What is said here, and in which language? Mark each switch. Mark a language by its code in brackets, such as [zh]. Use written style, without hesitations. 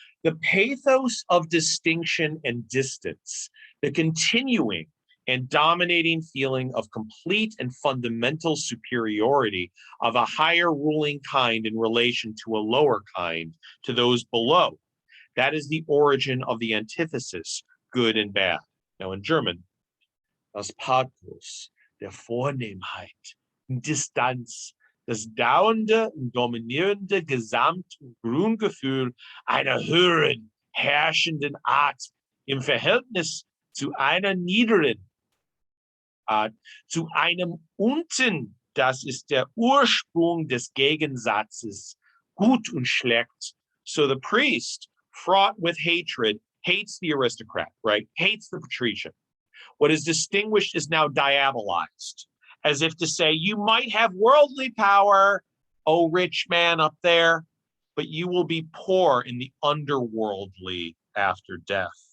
[en] The pathos of distinction and distance, the continuing and dominating feeling of complete and fundamental superiority of a higher ruling kind in relation to a lower kind, to those below. That is the origin of the antithesis, good and bad. Now in German, [de] das Pathos der Vornehmheit, Distanz, das dauernde und dominierende Gesamt- und Grundgefühl einer höheren, herrschenden Art im Verhältnis zu einer niederen Art, zu einem unten, das ist der Ursprung des Gegensatzes, gut und schlecht. [en] So the priest, fraught with hatred, hates the aristocrat, right? Hates the patrician. What is distinguished is now diabolized, as if to say, you might have worldly power, oh rich man up there, but you will be poor in the underworldly after death.